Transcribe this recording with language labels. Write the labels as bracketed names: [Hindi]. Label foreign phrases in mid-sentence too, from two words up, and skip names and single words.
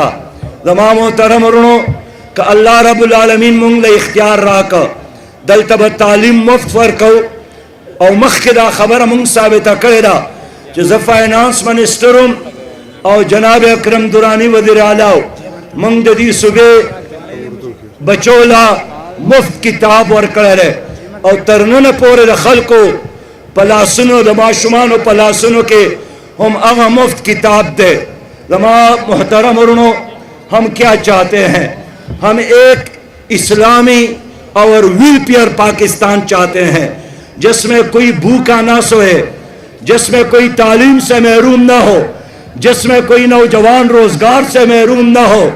[Pashto] زما محترم ورونو که الله رب العالمین مونږ له اختیار راکړه دلته به تعلیم مفت ورکو او مخکې دا خبره مونږ ثابته کړې ده چې زه فاینانس منسټر او جناب اکرم درانی وزیر اعلی مونږ د دې صوبې بچو له مفت کتاب ورکڑے اور ترنن پورے خلقو پلاسنو دما شمانو پلاسنو کے ہم اغا مفت کتاب دے. دما محترم ورنو [Urdu] ہم کیا چاہتے ہیں؟ ہم ایک اسلامی اور ویلفیئر پاکستان چاہتے ہیں جس میں کوئی بھوکا نہ سوئے، جس میں کوئی تعلیم سے محروم نہ ہو، جس میں کوئی نوجوان روزگار سے محروم نہ ہو.